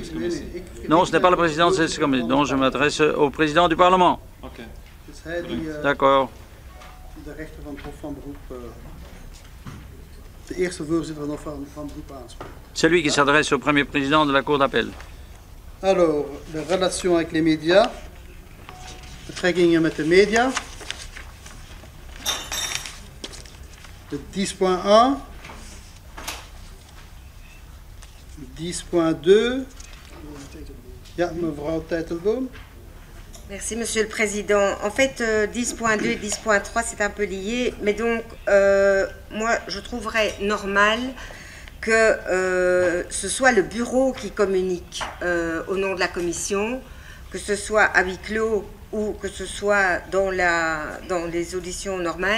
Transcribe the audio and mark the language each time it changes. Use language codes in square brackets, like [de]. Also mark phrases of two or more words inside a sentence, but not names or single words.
[fr] Non, ce n'est pas le président de cette commission. Donc, je m'adresse au président du Parlement. D'accord. C'est lui qui s'adresse au premier président de la Cour d'appel. Alors, les relations avec les médias, [nl] betrekkingen met de médias. De 10.1, 10.2, ja, mevrouw Teitelboom. [fr] Merci, Monsieur le Président. En fait, 10.2 et 10.3, c'est un peu lié, mais donc, moi, je trouverais normal que ce soit le bureau qui communique au nom de la Commission, que ce soit à huis clos ou que ce soit dans les auditions normales.